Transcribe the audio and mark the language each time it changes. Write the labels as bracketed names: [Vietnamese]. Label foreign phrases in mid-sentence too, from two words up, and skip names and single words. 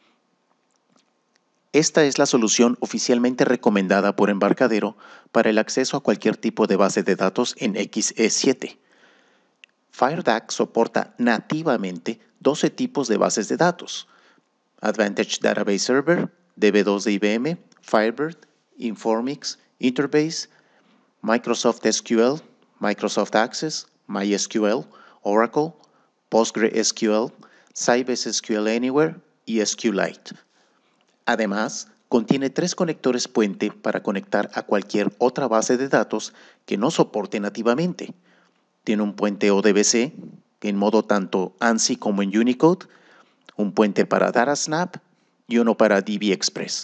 [Spanish] Esta es la solución oficialmente recomendada por Embarcadero para el acceso a cualquier tipo de base de datos en XE7. FireDAC soporta nativamente 12 tipos de bases de datos: Advantage Database Server, DB2 de IBM, Firebird, Informix, Interbase, Microsoft SQL, Microsoft Access, MySQL, Oracle, PostgreSQL, Sybase SQL Anywhere y SQLite. Además, contiene 3 conectores puente para conectar a cualquier otra base de datos que no soporte nativamente. Tiene un puente ODBC en modo tanto ANSI como en Unicode, un puente para DataSnap y uno para DBExpress.